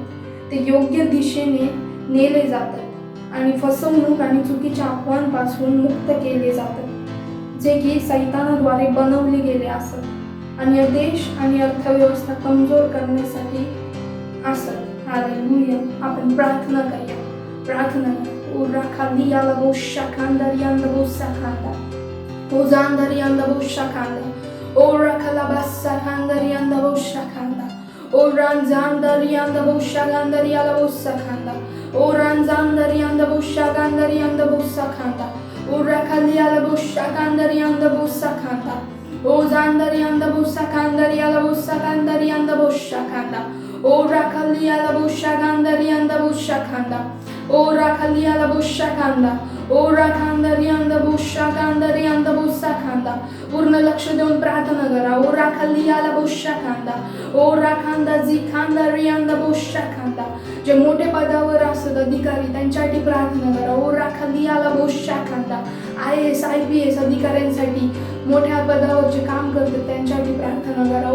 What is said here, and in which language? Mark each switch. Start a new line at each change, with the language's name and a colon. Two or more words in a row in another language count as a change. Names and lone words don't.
Marathi: ते योग्य दिशेने नेले जातात आणि फसवणूक आणि चुकीच्या अफवांपासून मुक्त केले जातात जे की सैतानाद्वारे बनवले गेले असत आणि देश आणि अर्थव्यवस्था कमजोर करण्यासाठी असत. हालेलुया. आपण प्रार्थना करूया. प्रार्थना ओ राखाली आला बोशा कांदरी अंदा बोसा कांदा. ओ जांदरी अंदा बोशा कांदा. ओ राखाला बासा कांदरी अंदा बोशा कांदा. O ranzandari anda bosha gandari ala bossa kanda. O ranzandari anda bosha gandari anda bossa kanda. O rakali ala bosha gandari anda bossa kanda. O zandari anda bossa kandari ala bossa gandari anda bosha kanda. O rakali ala bosha gandari anda bosha kanda. O rakali ala bosha kanda. O rakandari anda bosha gandari anda bossa kanda. पूर्ण लक्ष देऊन प्रार्थना करा. ओ राखाली आला बोशा कांदा. ओ राखांदा जी खांदा रियांदा बोशा कांदा. जे मोठे पदावर असतात अधिकारी त्यांच्यासाठी प्रार्थना करा. ओ राखाली आला बोशा कांदा. IAS IPS अधिकाऱ्यांसाठी मोठ्या पदावर जे काम करतात त्यांच्यासाठी प्रार्थना करा.